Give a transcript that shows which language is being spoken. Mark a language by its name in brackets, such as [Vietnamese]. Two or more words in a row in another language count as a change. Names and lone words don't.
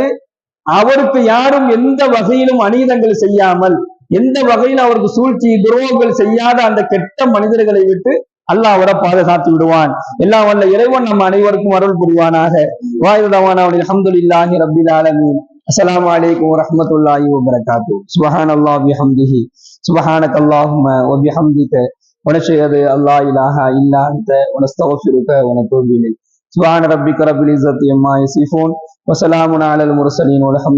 [Tamil] அவருக்கு யாரும் எந்த வகையிலும் அநீதங்கள் செய்யாமல், எந்த வகையில் அவருக்கு சூழ்ச்சி துரோகங்கள் செய்யாத அந்த கெட்ட மனிதர்களை விட்டு அல்லாஹ் அவரை பாதுகாத்து விடுவான். எல்லாம் வல்ல இறைவன் நம்ம அனைவருக்கும் அருள் புரிவானாக. வாயுதவான [Arabic] الحمد لله رب العالمين. السلام عليكم ورحمة الله وبركاته. سبحان الله وبحمده سبحانك اللهم وبحمدك ونشهد أن لا إله إلا أنت ونستغفرك ونتوب إليك. سبحان ربك رب العزة عما يصفون وسلام على المرسلين والحمد